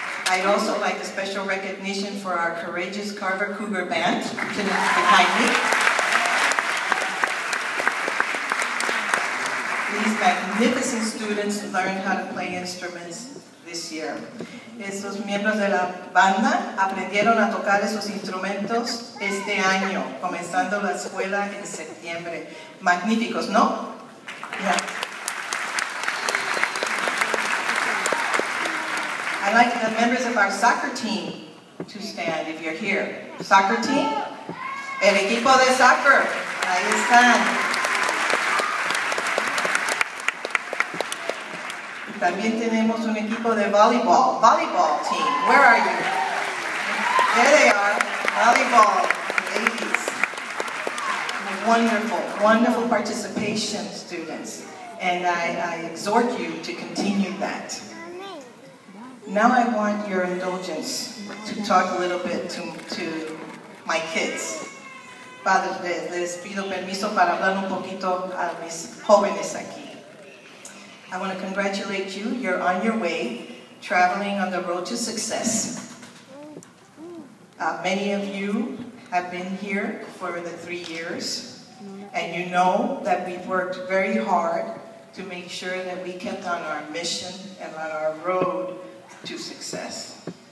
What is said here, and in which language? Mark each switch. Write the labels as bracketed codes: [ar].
[en] I'd also like a special recognition for our courageous Carver Cougar Band, behind me. These magnificent students learned how to play instruments this year. [es] Estos miembros de la banda aprendieron a tocar esos instrumentos este año, comenzando la escuela en septiembre. Magníficos, ¿no? Yeah. [en] I'd like the members of our soccer team to stand if you're here. Soccer team? [es] El equipo de soccer. Ahí están. También tenemos un equipo de volleyball team. [en] Where are you? There they are, volleyball ladies. Wonderful, wonderful participation, students. And I exhort you to continue that. Now I want your indulgence to talk a little bit to my kids. [es] Padres, les pido permiso para hablar un poquito a mis jóvenes aquí. [en] I want to congratulate you. You're on your way, traveling on the road to success. Many of you have been here for the 3 years, and you know that we've worked very hard to make sure that we kept on our mission and on our road to success.